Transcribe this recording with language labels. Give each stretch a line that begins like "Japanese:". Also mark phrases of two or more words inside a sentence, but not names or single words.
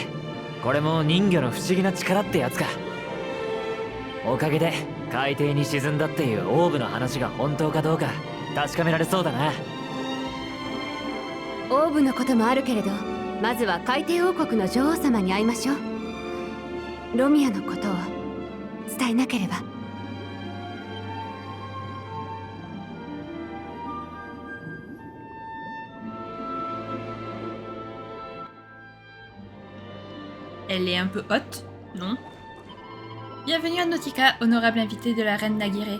Japanese: これも人魚の不思議な力ってやつか。おかげで海底に沈んだっていうオーブの話が本当かどうか確かめられそうだな。オーブのこともあるけれど、まずは海底王国の女王様に会いましょう。ロミアのことを伝えなければ。
French: Elle est un peu haute, non? Bienvenue à Nautica, honorable invité de la reine Nagire.